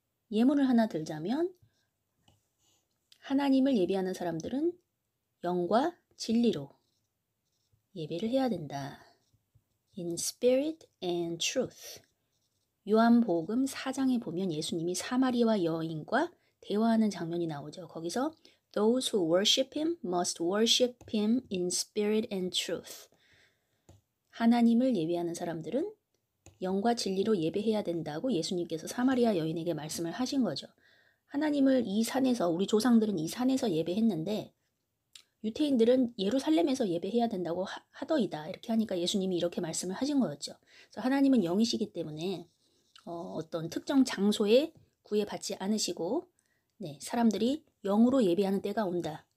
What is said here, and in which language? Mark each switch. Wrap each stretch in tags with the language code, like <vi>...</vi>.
<ko>예문을 하나 들자면 하나님을 예배하는 사람들은 영과 진리로 예배를 해야 된다.</ko> <en>In spirit and truth.</en> <ko>요한복음 4장에 보면 예수님이 사마리아 여인과 대화하는 장면이 나오죠. 거기서</ko> <en>Those who worship him must worship him in spirit and truth.</en> <ko>하나님을 예배하는 사람들은 영과 진리로 예배해야 된다고 예수님께서 사마리아 여인에게 말씀을 하신 거죠. 하나님을 이 산에서, 우리 조상들은 이 산에서 예배했는데 유태인들은 예루살렘에서 예배해야 된다고 하더이다. 이렇게 하니까 예수님이 이렇게 말씀을 하신 거였죠. 그래서 하나님은 영이시기 때문에 어떤 특정 장소에 구애받지 않으시고 사람들이 영으로 예배하는 때가 온다.</ko>